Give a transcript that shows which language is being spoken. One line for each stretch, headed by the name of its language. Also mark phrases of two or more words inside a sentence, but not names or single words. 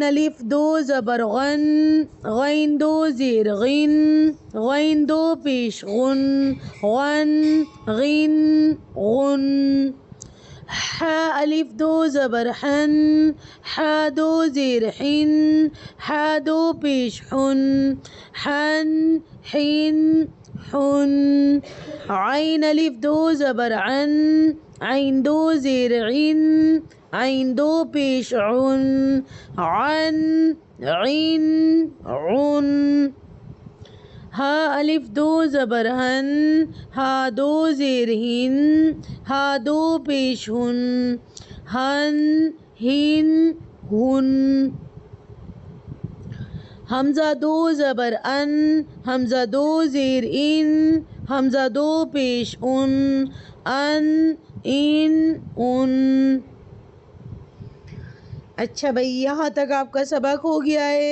Urdu: الف دو زبر غن غین دو زیر غن غین دو پیش غن غن غن غن حا الف دو زبر حن حا دو زیر حن حا دو پیش حن حن حن حن عین الف دو زبر عن عین دو زیر عین عین دو پیش عن عن عین عن ہا الف دو زبر ہن ہا دو زیر ہن ہا دو پیش ہن ہن ہن ہن حمزہ دو زبر ان حمزہ دو زیر ان حمزہ دو پیش ان ان اچھا بھائی، یہاں تک آپ کا سبق ہو گیا ہے۔